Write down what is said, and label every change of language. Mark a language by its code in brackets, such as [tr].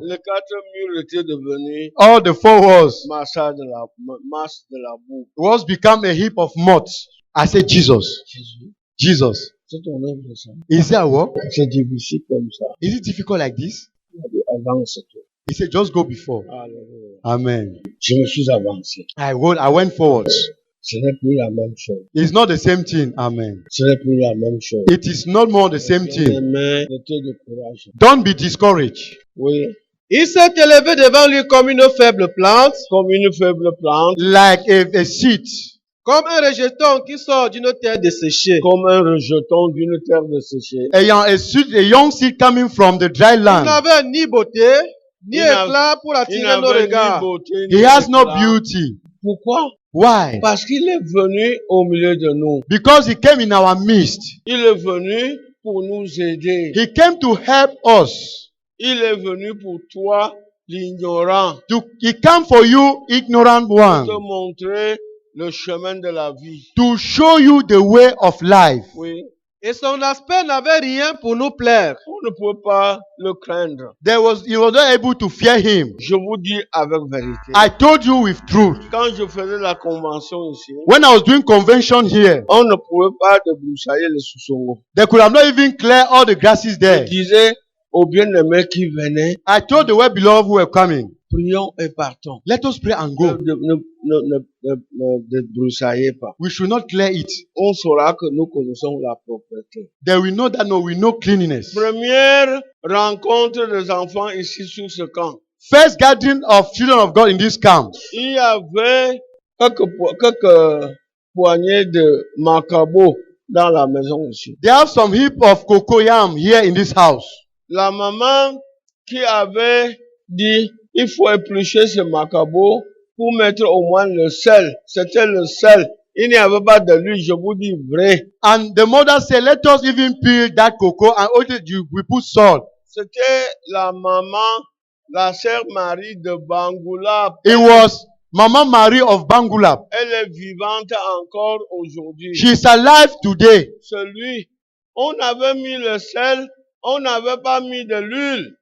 [fr] Les 4 murs étaient devenus [en] All the 4 walls [fr] masse de la boue. [en] was become a heap of mud. I said, Jesus. [fr] Jésus, [en] Jesus. [fr] c'est ton œuvre ça. [en] Is that what? [fr] C'est difficile comme ça. [en] Is it difficult like this? [fr] Il a dit, avance-toi. [en] He said, just go before. [fr] Alléluia. [en] Amen. [fr] Je me suis avancé. [en] I went forward. [fr] Ce n'est plus la même chose. [en] It's not the same thing. Amen. [fr] Ce n'est plus la même chose. [en] It is not more the same thing. [fr] Mais ne te décourage. [en] Don't be discouraged. [fr] Oui. Il s'est élevé devant lui comme une faible plante, Comme une faible plante, [en] Like a seed. [fr] comme un rejeton qui sort d'une terre desséchée. comme un rejeton d'une terre desséchée. [en] A young seed coming from the dry [fr] Il [en] land. [fr] n'avait ni beauté, ni Il n'a- éclat pour Il attirer nos n'avait ni regards. beauté, [en] He [fr] ni [en] has no [fr] éclat. [en] beauty. [fr] Pourquoi? [en] Why? [fr] Parce qu'il est venu au milieu de nous. [en] Because he came in our midst. [fr] Il est venu pour nous aider. [en] He came to help us. [fr] Il est venu pour toi, l'ignorant, [en] He came for you, ignorant [fr] pour [en] one. [fr] te montrer le chemin de la vie. [en] To show you the way of life. [fr] Oui. Et son aspect n'avait rien pour nous plaire. On ne peut pas le craindre. [en] He was not able to fear him. [fr] Je vous dis avec vérité. [en] I told you with truth. [fr] Quand je faisais la convention ici, [en] When I was doing convention here, [fr] on ne pouvait pas débroussailler les sous-songos. [en] they could have not even cleared all the grasses [fr] Je [en] there. [fr] disais aux bien-aimés qui venaient, [en] I told the well-beloved who were coming, [fr] prions et partons. [en] let us pray and [fr] Ne, [en] go. [fr] ne débroussaillez pas. [en] We should not clear it. [fr] On saura que nous connaissons la propreté. [en] Then we know that no, we know cleanliness. [fr] Première rencontre des enfants ici sur ce camp. [en] First gathering of children of God in this camp. [fr] Il y avait quelques poignées de macabo dans la maison ici. [en] They have some heap of cocoyam here in this house. [fr] La maman qui avait dit, il faut éplucher ce macabo pour mettre au moins le sel. C'était le sel. Il n'y avait pas de l'huile, je vous dis vrai. [en] And the mother said, let us even peel that cocoa and we put salt. [fr] C'était la maman, la sœur Marie de Bangoula. [en] It was Mama Marie of Bangulap. [fr] Elle est vivante encore aujourd'hui. [en] She is alive today. [fr] Celui, on avait mis le sel, on n'avait pas mis de l'huile.